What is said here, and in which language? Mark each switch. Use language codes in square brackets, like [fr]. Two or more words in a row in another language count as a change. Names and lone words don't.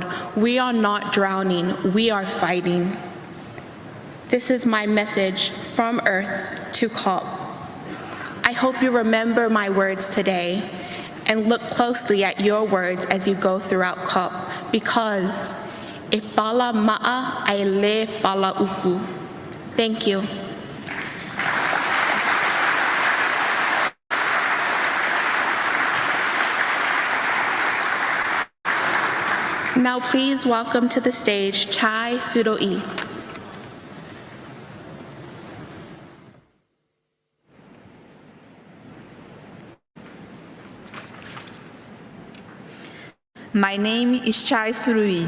[en] We are not drowning, we are fighting. This is my message from Earth to COP. I hope you remember my words today and look closely at your words as you go throughout COP, because [sm] e pala ma'a ai le pala upu. [en] Thank you. Now please welcome to the stage Chai Sudoi. My name is Chai Surui.